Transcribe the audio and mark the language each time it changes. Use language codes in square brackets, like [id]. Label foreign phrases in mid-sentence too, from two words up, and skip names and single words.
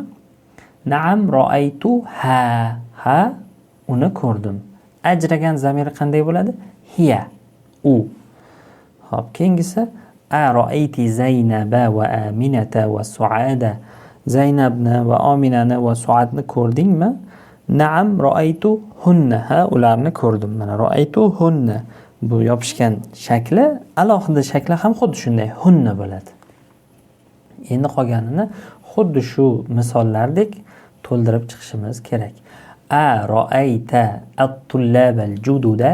[ar] نعم رأيتها. [uz] Ha, uni ko'rdim. Ajragan zamiri qanday bo'ladi? Hiya, u. Xo'p, keyingisi [ar] أرأيتِ زينب وآمنة وسعاد. [uz] Zaynabni va Aminani va Suadni ko'rdingmi? [ar] نعم رأيتهن. [uz] Ha, ularni ko'rdim. [ar] Mana رأيتهن. [uz] Bu yopishgan shakli, alohida shakli ham xuddi shunday hunna bo'ladi. Endi qolganini xuddi shu misollardek to'ldirib chiqishimiz kerak. [ar] أرأيت الطلاب الجدد.